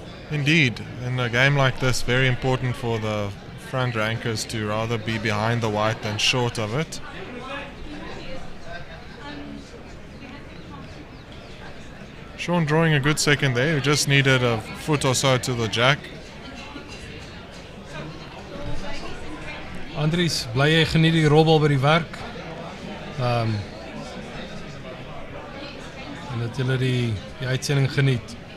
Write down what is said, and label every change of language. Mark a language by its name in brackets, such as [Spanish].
[English] Indeed, in a game like this, very important for the front rankers to rather be behind the white than short of it. Sean drawing a good second there, he just needed a foot or so to the jack. [Afrikaans] Andries, bly jy geniet die rolbal by die werk. En dat julle die uitsending geniet.